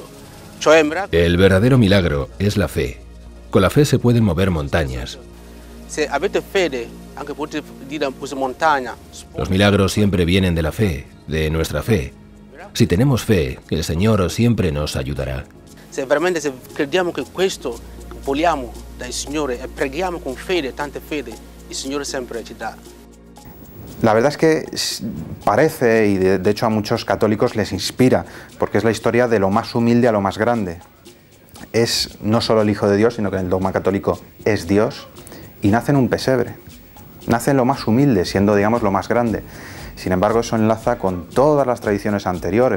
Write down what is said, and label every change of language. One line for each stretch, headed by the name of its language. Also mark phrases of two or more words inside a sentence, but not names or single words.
Spanish: El verdadero milagro es la fe. Con la fe se pueden mover montañas. Los milagros siempre vienen de la fe, de nuestra fe. Si tenemos fe, el Señor siempre nos ayudará.
Italian: Si realmente crediamo que esto vogliamo dal Signore e preghiamo con fede, tanta fede, il Signore sempre ci dà.
Spanish: La verdad es que parece, y de hecho a muchos católicos les inspira, porque es la historia de lo más humilde a lo más grande. Es no solo el Hijo de Dios, sino que en el dogma católico es Dios, y nace en un pesebre. Nace en lo más humilde, siendo, digamos, lo más grande. Sin embargo, eso enlaza con todas las tradiciones anteriores.